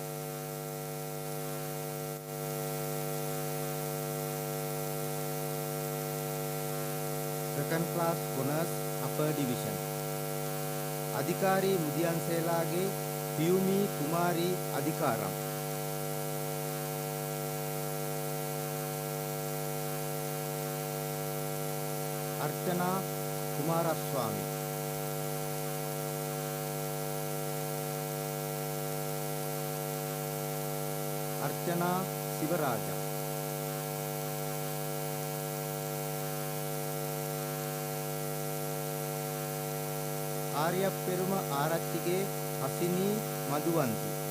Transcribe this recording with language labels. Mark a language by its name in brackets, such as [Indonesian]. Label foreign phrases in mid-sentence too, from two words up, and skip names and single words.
[English] Second class honours upper division අධිකාරී මුදියන්සේලාගේ පියුමි කුමාරී අධිකාරම්. अर्चना कुमारस्वामी. अर्चना शिवराजा. आर्यपेरुम आरच्चिगे हसिनी मधुवंती.